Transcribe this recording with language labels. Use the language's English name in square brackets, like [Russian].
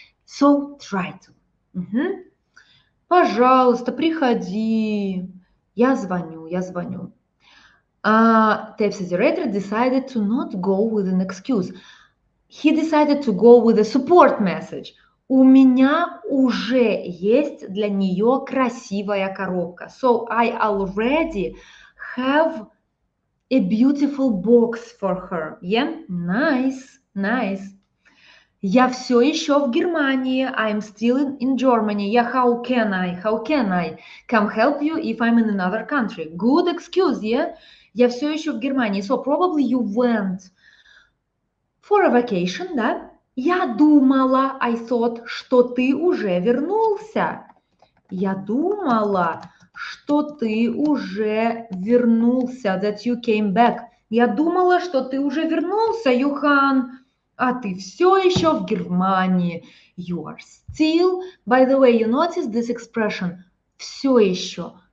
[English] So try to. [Russian] Пожалуйста, приходи. Я звоню. [English] Type generator decided to not go with an excuse. He decided to go with a support message. [Russian] У меня уже есть для нее красивая коробка. [English] So I already have a beautiful box for her. Yeah, nice. [Russian] Я все еще в Германии. [English] I'm still in Germany. Yeah, how can I come help you if I'm in another country? Good excuse, yeah? [Russian] Я все еще в Германии. [English] So probably you went for a vacation, да? [Russian] Я думала, [English] I thought, [Russian] что ты уже вернулся. Я думала, что ты уже вернулся, [English] that you came back. [Russian] Я думала, что ты уже вернулся, Юхан, а ты все еще в Германии. [English] You are still, by the way, you notice this expression, все еще.